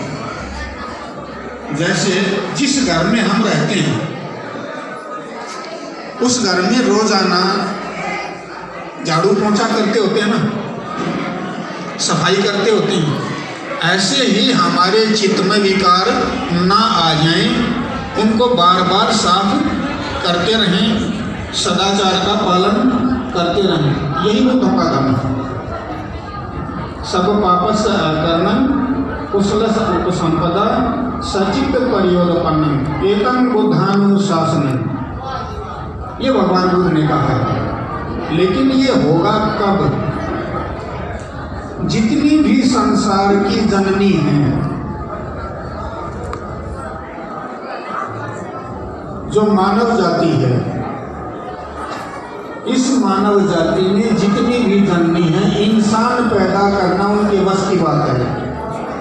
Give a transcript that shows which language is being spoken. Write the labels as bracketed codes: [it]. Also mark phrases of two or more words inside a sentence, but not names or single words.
[hi] जैसे जिस घर में हम रहते हैं उस घर में रोजाना झाड़ू पोंछा करते होते हैं ना, सफाई करते होते हैं, ऐसे ही हमारे चित्त में विकार ना आ जाएं, उनको बार बार साफ करते रहें, सदाचार का पालन करते रहें। यही बुद्धों का काम है। [pi] सब पापस अकर्णम कुशलस उपसंपदा सचित परियोगपन्नम एकम बुद्धानुशासनम। [hi] ये भगवान बुद्ध ने कहा है। लेकिन ये होगा कब? जितनी भी संसार की जननी है, जो मानव जाति है, इस मानव जाति में जितनी भी जननी है, इंसान पैदा करना उनके बस की बात है।